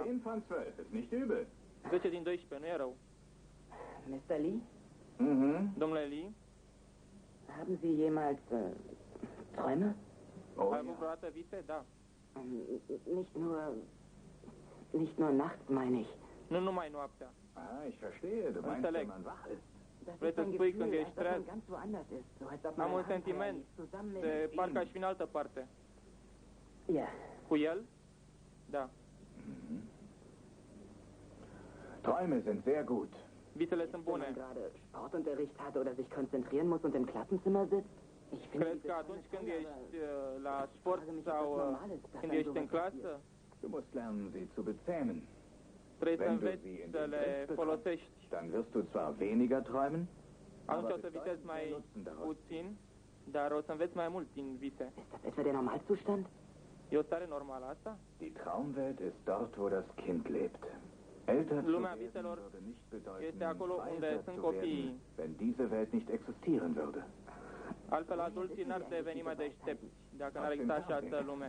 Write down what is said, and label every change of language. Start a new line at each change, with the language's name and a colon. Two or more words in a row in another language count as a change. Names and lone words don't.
German: 10 von 12, ist nicht übel.
Romanian: 10 din 12, nu e rău.
German: Mr. Lee, Mhm.
Romanian: Domnule Lee,
German: haben Sie jemals Träume? Oh,
Romanian: ai avut vreodată vise? Da.
German: Nicht nur nachts, meine ich.
Romanian: Nu numai noaptea.
German: Ah, ich verstehe. Du meinst, wenn man wach ist.
Romanian: Vrei să spui când ești treaz? Am un sentiment de parcă aș fi în altă parte. Cu el? Da.
German: Träume sind sehr gut.
Romanian: Visele sunt bune.
German: Wenn man gerade Sportunterricht hat oder sich konzentrieren muss und im Klassenzimmer sitzt.
Romanian: Crezi că atunci când ești la sport sau când ești în clasă,
German: Du musst lernen, sie zu bezähmen.
Romanian: trebuie să
German: Wenn du
Romanian: înveți
German: sie in
Romanian: să
German: den
Romanian: le
German: Griff bekommst,
Romanian: folosești.
German: dann wirst du zwar weniger träumen,
Romanian: Atunci o
German: aber
Romanian: să visezi
German: bedeutend mehr
Romanian: mai
German: Nutzen daraus.
Romanian: puțin, dar o să înveți mai mult din vise.
German: Ist das etwa der Normalzustand?
Romanian: E o stare normală asta?
German: Die Traumwelt ist dort, wo das Kind lebt. Älter zu
Romanian: Lumea
German: werden
Romanian: viselor
German: würde nicht bedeuten,
Romanian: este acolo unde
German: weiser
Romanian: sunt
German: zu
Romanian: copiii.
German: werden, wenn diese Welt nicht existieren würde.
Romanian: Altfel, adulții n-ar deveni mai deștepți dacă n-ar exista așa altă lume.